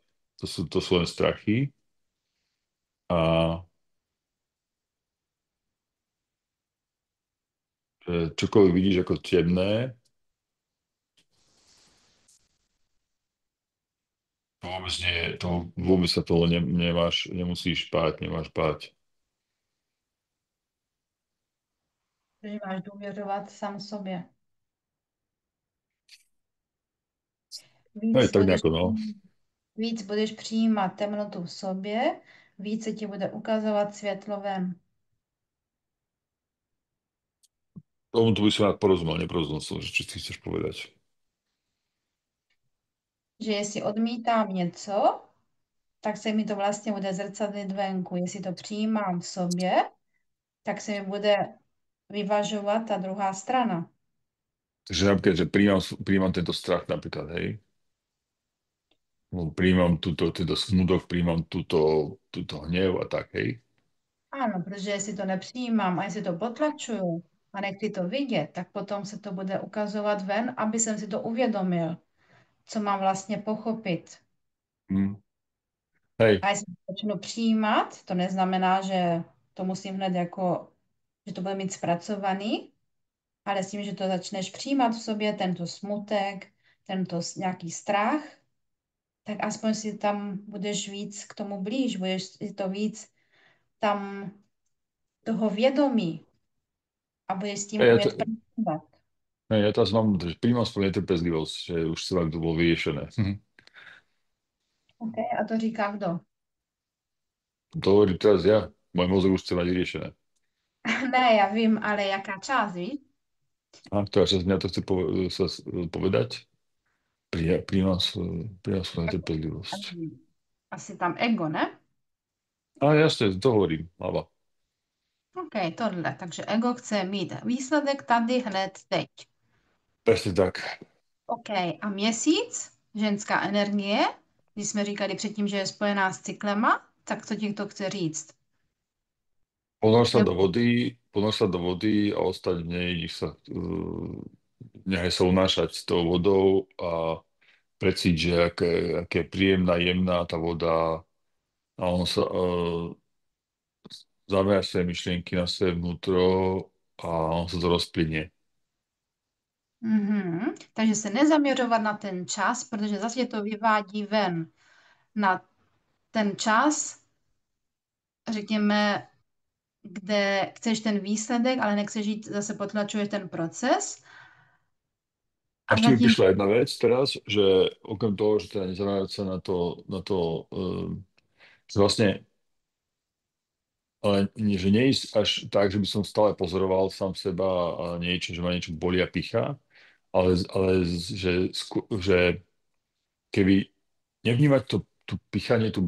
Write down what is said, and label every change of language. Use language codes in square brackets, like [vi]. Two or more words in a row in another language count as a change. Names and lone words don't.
[sk] To sú len strachy a že čokoľvek vidíš ako temné, vôbec sa toho nemusíš báť. [cs] Že máš důvěřovat sám sobě. No je Víc tak budeš, [sk] nejako, no. [cs] víc budeš přijímat temnotu v sobě, víc se ti bude ukazovat světlo ven. [sk] Tomu tu by som rád neporozumel som, že čo ty chceš povedať. [cs] Že jestli odmítám něco, tak se mi to vlastně bude zrcadlit venku. Jestli to přijímám v sobě, tak se mi bude vyvažovat ta druhá strana. [sk] Takže napríklad, že príjmam tento strach napríklad, hej. No, príjmam tento smúdok, príjmam túto hnev a tak, hej. [cs] Ano, protože jestli to nepřijímám a jestli to potlačuju a nechci to vidět, tak potom se to bude ukazovat ven, aby jsem si to uvědomil, co mám vlastně pochopit. [sk] Hm. Hej, [cs] A jestli to začnu přijímat, to neznamená, že to musím hned jako, že to bude mít zpracovaný, ale s tím, že to začneš přijímat v sobě, tento smutek, nějaký strach, tak aspoň si tam budeš víc k tomu blíž, budeš si to víc tam toho vědomí a budeš s tím [sk] hej, [cs] umět pracovat. [sk] ja teraz mám, že príjmam svoju netrpezlivosť, že už sa to bolo vyriešené. [cs] OK, a to říká kdo? [sk] To hovorím teraz ja. Môj mozog už chce mať vyriešené. [cs] Ne, já vím, ale jaká část, víš? [sk] A ktorá časť mňa to chce povedať? Príjmam svoju netrpezlivosť. [cs] Asi tam ego, ne? [sk] A jasne, to hovorím, hlava. [cs] OK, tohle. Takže ego chce mít výsledek tady hned teď. [sk] Presne tak. [cs] OK, a měsíc, ženská energie, když jsme říkali předtím, že je spojená s cyklema, tak co ti to chce říct? Nebo [sk] Ponor sa do vody a ostať v nej, nechaj sa unášať tou vodou a precíť, že aké je príjemná, jemná tá voda a on sa zamerať svoje myšlienky na svoje vnútro a on sa to rozplynie. [cs] Takže se nezaměřovat na ten čas, protože zase to vyvádí ven na ten čas, řekněme, kde chceš ten výsledek, ale nechceš jít, zase potlačuješ ten proces. A A [sk] ešte mi [cs] zatím, [sk] prišla jedna vec teraz, že okrem toho, že teda nezamerať sa že vlastne, ale že neísť až tak, že by som stále pozoroval sám seba a niečo, že ma niečo boli a pichá, ale že keby nevnímať tú pichanie, tú